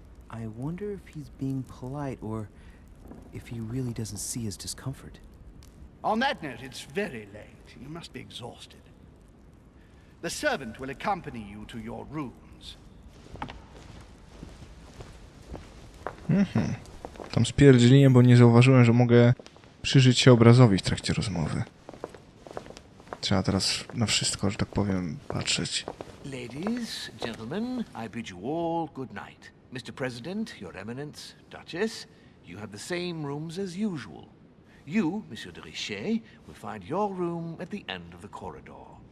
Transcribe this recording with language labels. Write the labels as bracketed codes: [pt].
[en] I wonder if he's being polite or if he really doesn't see his discomfort. On that note, it's very late. You must be exhausted. The servant will accompany you to your rooms. [pl] Tam spierdzieliłem, bo nie zauważyłem, że mogę przyjrzeć się obrazowi w trakcie rozmowy. Trzeba teraz na wszystko, że tak powiem, patrzeć. [en] Ladies, gentlemen, I bid you all good night. Mr. President, Your Eminence, Duchess, you have the same rooms as usual. You, Monsieur de Richet, will find your room at the end of the corridor.